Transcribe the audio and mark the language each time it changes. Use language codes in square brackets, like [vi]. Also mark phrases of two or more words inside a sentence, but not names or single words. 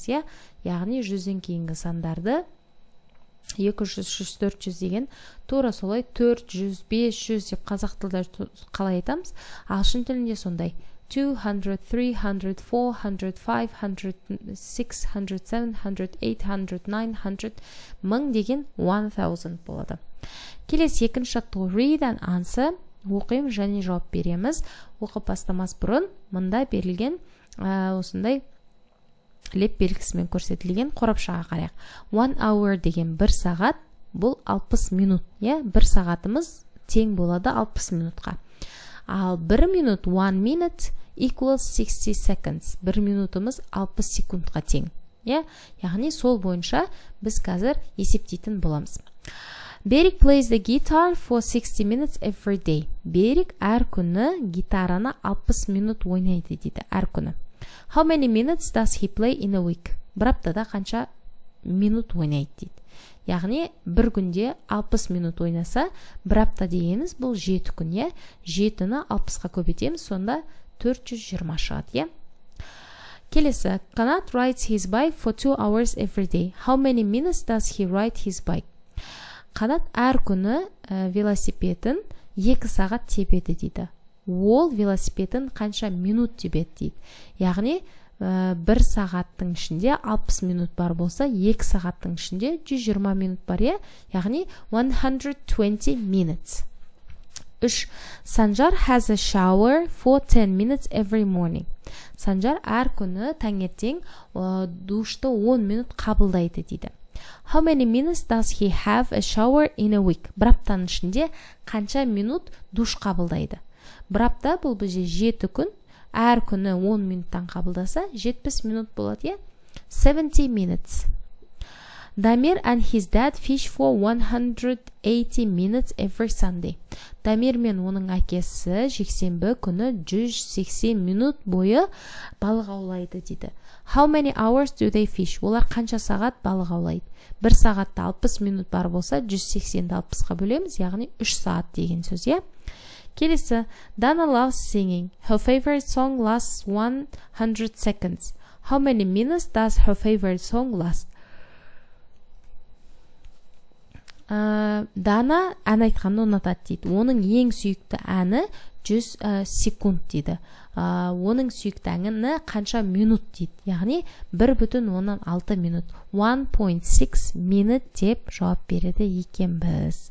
[kk] Яғни 100-ден кейінгі сандарды 200, 300, 400 деген тура солай 400, 500 деп қазақ тілде қалай айтамыз? Ағылшын тілінде сондай 200, 300, 400, 500, 600, 700, 800, 900, 1000 деген 1000 болады. Келесі екінші атау [en] read and answer. [kk] Оқимыз және жауап береміз. Оқып бастамас бұрын мұнда берілген осындай леп белгісімен көрсетілген қорапшаға қарайық. 1 hour деген 1 сағат, бұл 60 минут. 1 сағатымыз тең болады 60 минутқа. Ал 1 минут, [en] 1 minute equals 60 seconds. [kk] 1 минутымыз 60 секундқа тең. Яғни сол бойынша біз қазір есептейтін боламыз. [en] Берик plays the guitar for 60 minutes every day. [kk] Берик әр күні гитараны 60 минут ойнайды дейді, әр күні. [en] How many minutes does he play in a week? [kk] Бір аптада қанша минут ойнайды дейді. Яғни бір күнде 60 минут ойнаса, бір апта дегеніміз бұл 7 күн. 7-ні 60-ға көбейтеміз, сонда 420 шығады. [en] Келесі, Qanat rides his bike for 2 hours every day. How many minutes does he ride his bike? [kk] Qanat әр күні велосипедін 2 сағат тебеді дейді. Ол велосипедін қанша минут тебеді дейді. Яғни 1 сағаттың ішінде 60 минут бар болса, 2 сағаттың ішінде 120 минут бар. Яғни 120 minutes. 3. [en] Sanjar has a shower for 10 minutes every morning. [kk] Sanjar әр күні таңертең душты 10 минут қабылдайды дейді. [en] How many minutes does he have a shower in a week? [kk] Бір аптаның ішінде қанша минут душ қабылдайды? Бір апта бұл бізде 7 күн, әр күні 10 минуттан қабылдаса, 70 минут болады. [en] 70 minutes. Damir and his dad fish for 180 minutes every Sunday. [kk] Дамир мен оның әкесі жексенбі күні 180 минут бойы балық аулайды дейді. [en] How many hours do they fish? [kk] Олар қанша сағат балық аулайды? 1 сағатта 60 минут бар болса, 180-ді 60-ға бөлеміз, яғни 3 сағат деген сөз. Келесі, [en] Dana loves singing. Her favorite song lasts 100 seconds. How many minutes does her favorite song last? [kk] Дана ән айтқанды ұнатады дейді. Оның ең сүйікті әні 100 секунд дейді. Оның сүйікті әні қанша минут дейді. Яғни 1,6 минут. 1.6 minute деп жауап береді екен біз.